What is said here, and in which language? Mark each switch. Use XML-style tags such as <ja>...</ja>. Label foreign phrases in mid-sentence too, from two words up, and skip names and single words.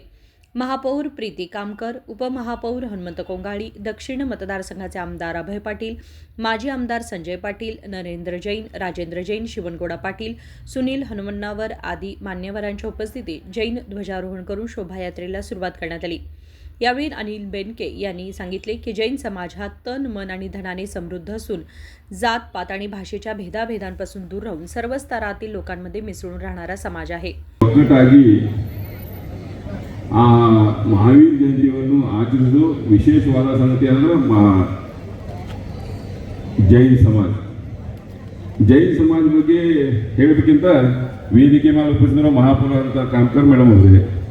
<mr>महापौर प्रीती कामकर, उपमहापौर हनुमंत कोंगाळी, दक्षिण मतदारसंघाचे आमदार अभय पाटील, माजी आमदार संजय पाटील, नरेंद्र जैन, राजेंद्र जैन, शिवनगौडा पाटील, सुनील हनुमन्नावर आदी मान्यवरांच्या उपस्थितीत जैन ध्वजारोहण करून शोभायात्रेला सुरुवात करण्यात आली. यावेळी अनिल बेनके यांनी सांगितले की जैन समाज हा तन, मन आणि धनाने समृद्ध असून जात, पात आणि भाषेच्या भेदाभेदांपासून दूर राहून सर्व स्तरातील लोकांमध्ये मिसळून राहणारा समाज आहे.</mr> <kn>ಮಹಾವೀರ ಜಯಂತಿಯನ್ನು ಆಚರಿಸುವುದು ವಿಶೇಷವಾದ ಸಂಗತಿ ಅಂದರೆ ಜೈನ್ ಸಮಾಜ ಬಗ್ಗೆ ಹೇಳೋದಕ್ಕಿಂತ ವೇದಿಕೆ ಮೇಲೆ ಉಪಸ್ಥಿತರು ಮಹಾಪೌರ ಅಂತ ಕಾಮಕರ್ ಮೇಡಮ್ ಅವರಿಗೆ,</kn>